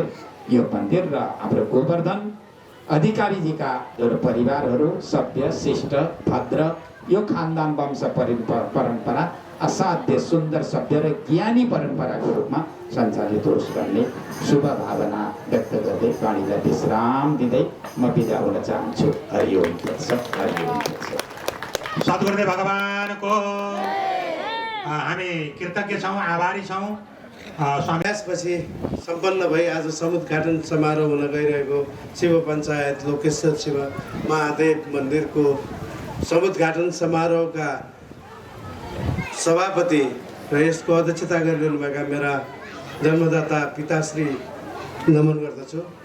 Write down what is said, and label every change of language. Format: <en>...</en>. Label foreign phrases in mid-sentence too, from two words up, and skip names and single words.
<ne>यो मन्दिर र हाम्रो गोवर्धन अधिकारीजीका जो परिवारहरू सभ्य शिष्ट भद्र, यो खानदान वंश परम्परा असाध्य सुन्दर सभ्य र ज्ञानी परम्पराको रूपमा सञ्चालित होस् भन्ने शुभ भावना व्यक्त गर्दै वाणीलाई विश्राम दिँदै म बिदा हुन चाहन्छु।</ne> <sa>हरिओम तत्सत्, हरिओम तत्सत्।</sa> <ne>सद्गुरुदेव भगवानको हामी कृतज्ञ छौँ, आभारी छौँ। त्यसपछि सम्पन्न भई आज समुद्घाटन समारोह हुन गइरहेको शिव पञ्चायत लोकेश्वर शिव महादेव मन्दिरको समुद्घाटन समारोहका सभापति र यसको अध्यक्षता गरिरहनुभएका मेरा जन्मदाता पिताश्री नमन गर्दछु।</ne>